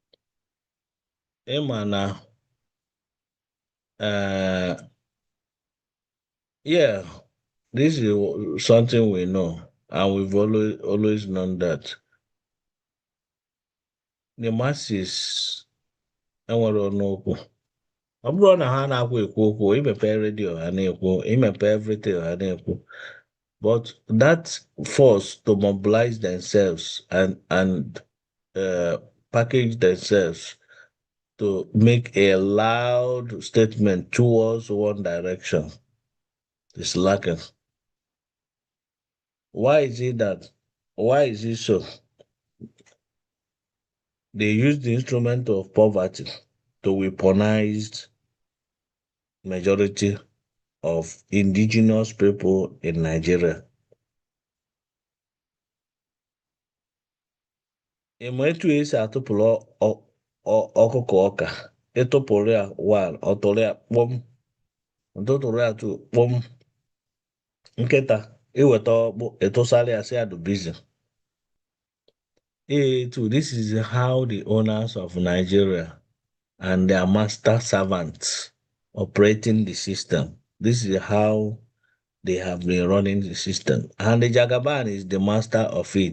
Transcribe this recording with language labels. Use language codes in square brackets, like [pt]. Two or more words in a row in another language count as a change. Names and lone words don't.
[en] Emana, yeah, this is something we know, and we've always known that the masses [ig] enwere ọnụ okwu. Ọ bụrụ na ha na-akwa ekwu okwu, imepe redio ha na-ekwu, imepe everything ha na-ekwu. [en] But that force to mobilize themselves and package themselves to make a loud statement towards one direction is lacking. Why is it that? Why is it so? They use the instrument of poverty to weaponize majority of indigenous people in Nigeria. [ig] Ịma etu esi atụpụrụ ọkụkọ ọka, ịtụpụrụ ya one, ọtụrụ ya kpọm, ntụtụrụ ya two kpọm, nkịta iweta ọkpụ ịtụsara ya si adubizi. [en] This is how the owners of Nigeria and their master servants operating the system. This is how they have been running the system. And the Jagaban is the master of it.